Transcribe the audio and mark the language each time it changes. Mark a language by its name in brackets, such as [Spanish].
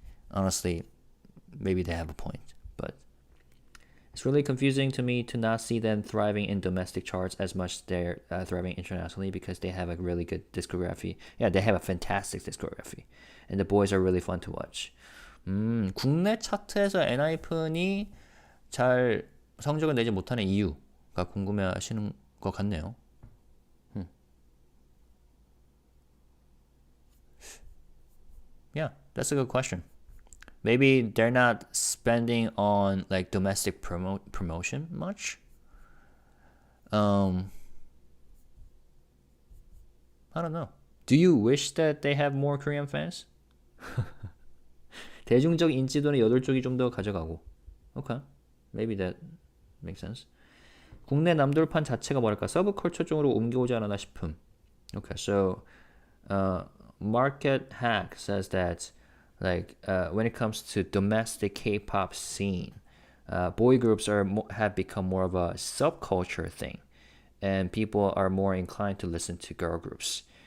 [English] Honestly, maybe they have a point, but it's really confusing to me to not see them thriving in domestic charts as much as they're thriving internationally because they have a really good discography. Yeah, they have a fantastic discography, and the boys are really fun to watch. [Korean] 국내 차트에서 엔하이픈이 잘 성적을 내지 못하는 이유가 궁금해하시는 것 같네요. [English] Yeah, that's a good question. Maybe they're not spending on like domestic promotion much. I don't know. Do you wish that they have more Korean fans? [Korean] 대중적 인지도는 8쪽이 좀 더 가져가고. [English] Okay. Maybe that makes sense. [Korean] 국내 남돌판 자체가 뭐랄까 서브컬처 쪽으로 옮겨오지 않았나 싶음. [English] Okay, so Market Hack says that like when it comes to domestic K-pop scene, boy groups have become more of a subculture thing, and people are more inclined to listen to girl groups.